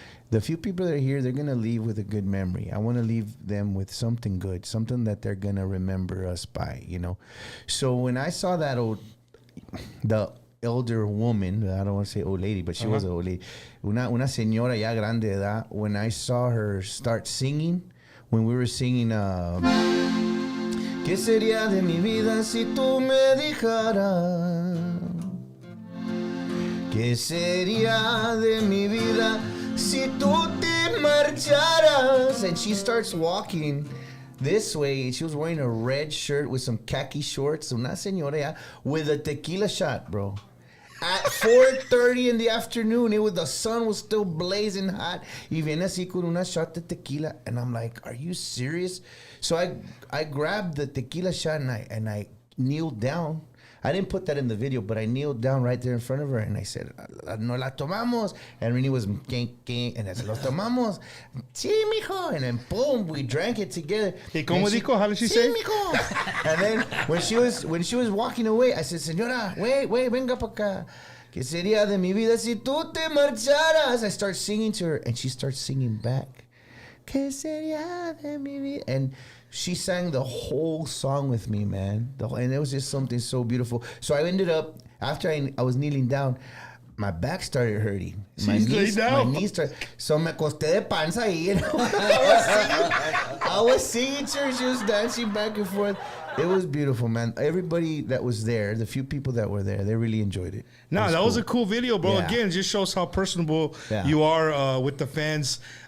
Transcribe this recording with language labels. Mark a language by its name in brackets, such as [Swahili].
[English] The few people that are here, they're going to leave with a good memory. I want to leave them with something good, something that they're going to remember us by, So when I saw the elder woman, I don't want to say old lady, but she was an old lady, [Spanish] una señora ya grande de edad, [English] when I saw her start singing, when we were singing, [Spanish] ¿Qué sería de mi vida si tú me dejaras? ¿Qué sería de mi vida si tú te marcharas? [English] And she starts walking this way. She was wearing a red shirt with some khaki shorts. [Spanish] Una señora ya, [English] with a tequila shot, bro. At 4:30 in the afternoon, the sun was still blazing hot. [Spanish] Y viene así con una shot de tequila. [English] And I'm like, are you serious? So I grabbed the tequila shot and I kneeled down. I didn't put that in the video, but I kneeled down right there in front of her and I said, [Spanish] "No la tomamos." [English] And Renee was king, and I said, [Spanish] "Los tomamos." Sí, mijo. [English] And then boom, we drank it together. [Spanish] ¿Y cómo dijo? [English] How did she say? [Spanish] Sí, mijo. [English] And then when she was walking away, I said, "Señora, wait, [Spanish] venga pa' acá. ¿Qué sería de mi vida si tú te marcharas?" [English] I start singing to her, and she starts singing back. [Spanish] ¿Qué sería de mi vida? [English] And she sang the whole song with me, man. And it was just something so beautiful. So I ended up, after I was kneeling down, my back started hurting. My knees started. [Spanish] So me acosté de panza ahí. [English] I was singing to her. She was dancing back and forth. It was beautiful, man. Everybody that was there, the few people that were there, they really enjoyed it. No, that was a cool video, bro. Yeah. Again, it just shows how personable you are with the fans.